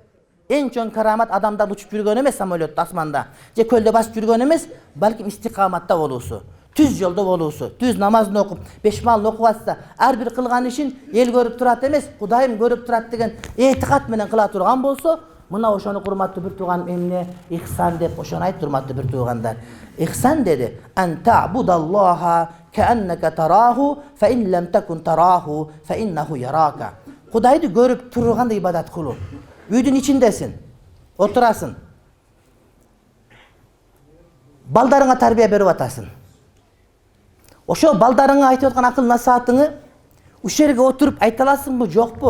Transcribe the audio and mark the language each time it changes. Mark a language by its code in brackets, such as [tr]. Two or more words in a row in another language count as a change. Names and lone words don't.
[ky] Эң чоң карамат адамдар учуп жүргөн эмес самолетто, асманда, же көлдө басып жүргөн эмес, балким истикаматта болуусу, түз жолдо болуусу, түз намазын окуп, бешмалын окуп атса, ар бир кылган ишин эл көрүп турат эмес, Кудайым көрүп турат деген этикат менен кыла турган болсо, мына ошону урматтуу бир тууганым эмне ихсан деп ошону айтты, урматтуу бир туугандар. Ихсан деди: [ar] "أن تعبد الله كأنك تراه فإن لم تكن تراه فإنه يراك." [ky] Кудайды көрүп тургандай ибадат кылуу. Үйдүн ичиндесин, отурасың. Балдарыңа тарбия берип атасың. Ошо балдарыңа айтып аткан акыл насаатыңы ушул жерге отуруп айта аласыңбы, жокпу?